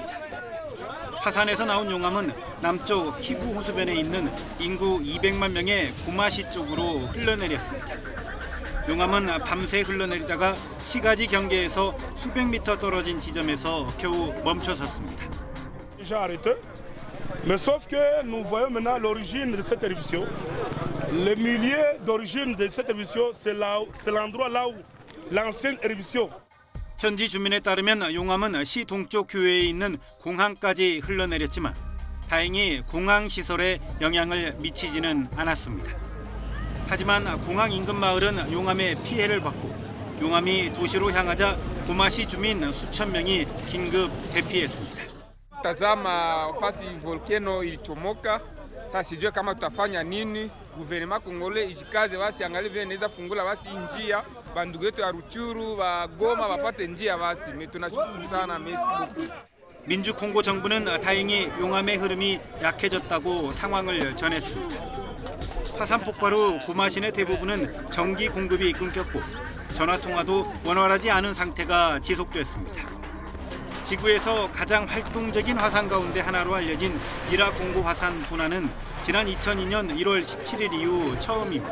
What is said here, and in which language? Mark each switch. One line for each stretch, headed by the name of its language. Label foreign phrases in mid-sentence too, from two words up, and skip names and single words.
Korean: 화산에서 나온 용암은 남쪽 키부 호수변에 있는 인구 200만 명의 고마시 쪽으로 흘러내렸습니다. 용암은 밤새 흘러내리다가 시가지 경계에서 수백 미터 떨어진 지점에서 겨우 멈춰섰습니다.
French: Mais sauf que nous voyons maintenant l'origine de cette éruption. Le milieu d'origine de cette éruption, c'est l'endroit là où l'ancienne éruption.
Korean: 현지 주민에 따르면 용암은 시 동쪽 교외에 있는 공항까지 흘러내렸지만 다행히 공항 시설에 영향을 미치지는 않았습니다. 하지만 공항 인근 마을은 용암의 피해를 받고 용암이 도시로 향하자 고마시 주민 수천 명이 긴급 대피했습니다.
Swahili: Tazama fasi volcano ilichomoka, sasa sijue kama tutafanya nini.
French: Gouvernement Congolais
Swahili: ijikaze basi angalie vile inaweza fungula basi njia bandugu yetu ya Ruchuru ba Goma bapate njia basi. Tunashukuru sana,
French: merci beaucoup.
Korean: 민주 콩고 정부는 다행히 용암의 흐름이 약해졌다고 상황을 전했습니다. 화산 폭발 후 고마시 내 대부분은 전기 공급이 끊겼고 전화 통화도 원활하지 않은 상태가 지속됐습니다. 지구에서 가장 활동적인 화산 가운데 하나로 알려진 이락 공고 화산 분화는 지난 2002년 1월 17일 이후 처음입니다.